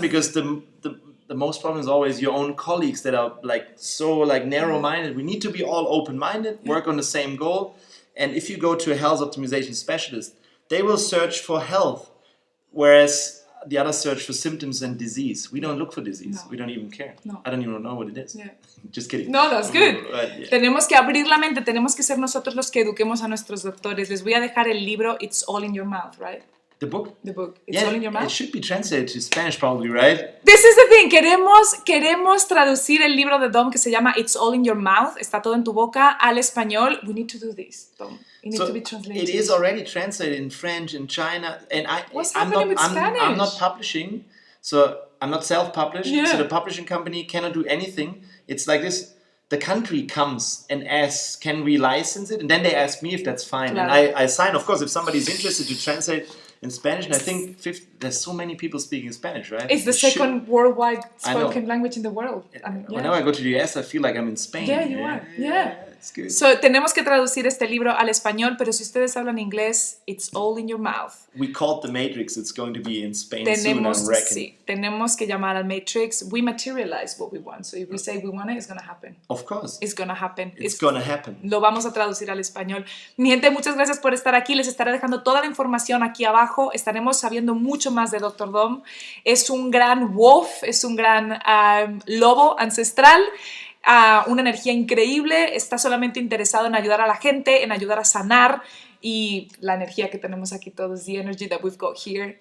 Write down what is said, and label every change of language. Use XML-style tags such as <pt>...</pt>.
<en>Because the most problem is always your own colleagues that are like so like narrow-minded. We need to be all open-minded, work on the same goal. And if you go to a health optimization specialist, they will search for health, whereas the others search for symptoms and disease. We don't look for disease. No. We don't even care. No. I don't even know what it is. Yeah. Just kidding. No, that's good. Yeah.</en> <es>Tenemos que abrir la mente, tenemos que ser nosotros los que eduquemos a nuestros doctores. Les voy a dejar el libro It's All in Your Mouth,</es> <en>right? The book? The book. It's All in Your Mouth. It should be translated to Spanish probably, right? This is the thing.</en> <es>Queremos traducir el libro de Dom que se llama It's All in Your Mouth. Está todo en tu boca al español.</es> <en>We need to do this, Dom. It needs to be translated. It is already translated in French, in China, and I'm not publishing, so I'm not self-published. Yeah. So the publishing company cannot do anything. It's like this: the country comes and asks, "Can we license it?" And then they ask me if that's fine,</en> <es>Claro.</es> <en>and I sign. Of course, if somebody's interested to translate in Spanish, and I think there's so many people speaking Spanish, right? It's the second worldwide I know. spoken language in the world. Whenever I go to the US, I feel like I'm in Spain. Yeah, you are. Yeah. It's good.</en> <es>So, tenemos que traducir este libro al español, pero si ustedes hablan inglés, It's All in Your Mouth.</es> <en>We called the Matrix. It's going to be in Spain soon, I'm reckoning.</en> <es>Tenemos que llamar al Matrix.</es> <en>We materialize what we want. So if we say we want it, it's going to happen. Of course. It's going to happen. It's going to happen.</en> <es>Lo vamos a traducir al español. Mi gente, muchas gracias por estar aquí. Les estaré dejando toda la información aquí abajo. Estaremos sabiendo mucho más de Dr. Dom. Es un gran wolf, es un gran lobo ancestral. Una energía increíble, está solamente interesado en ayudar a la gente, en ayudar a sanar, y la energía que tenemos aquí todos,</es> <en>the energy that we've got here.</en>